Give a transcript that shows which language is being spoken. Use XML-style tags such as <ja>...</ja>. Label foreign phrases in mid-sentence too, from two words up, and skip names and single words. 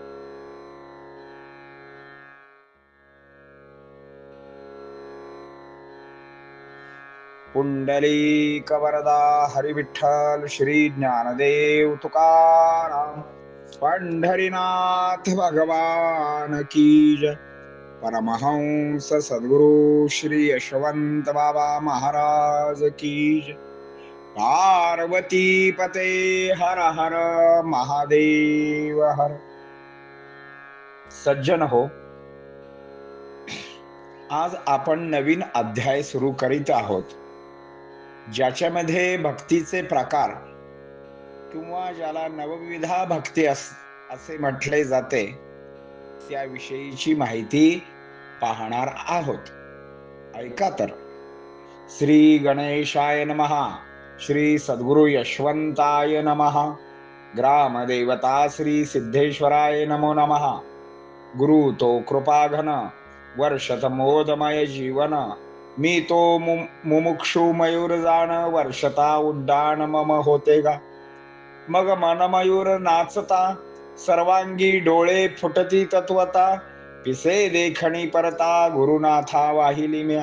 <mr>पुंडलिक वरदा हरिविठ्ठल श्री ज्ञानदेव तुकाराम पंढरीनाथ</mr> <hi>भगवान की जय.</hi> <mr>परमहंस सद्गुरु श्री यशवंत बाबा महाराज</mr> <hi>की जय.</hi> <sa>पार्वती पते हर हर महादेव हर.</sa> <mr>सज्जन हो, आज आपण नवीन अध्याय सुरू करीत आहोत, ज्याच्यामध्ये भक्तीचे प्रकार किंवा ज्याला नवविधा भक्ती असे म्हटले जाते त्याविषयीची माहिती पाहणार आहोत. ऐका तर.</mr> <sa>श्री गणेशाय नमः. श्री सद्गुरु यशवंताय नमः. ग्रामदेवता श्री सिद्धेश्वराय नमो नमः.</sa> <mr>गुरु तो कृपाघन वर्षत मोदमय जीवन. मी तो मुमुक्षु मयूर जाण वर्षता उड्डाण मम होते गा. मग मनमयूर नाचता सर्वांगी डोळे फुटती तत्वता. पिसे देखणी परता गुरुनाथा वाहिली म्या.</mr>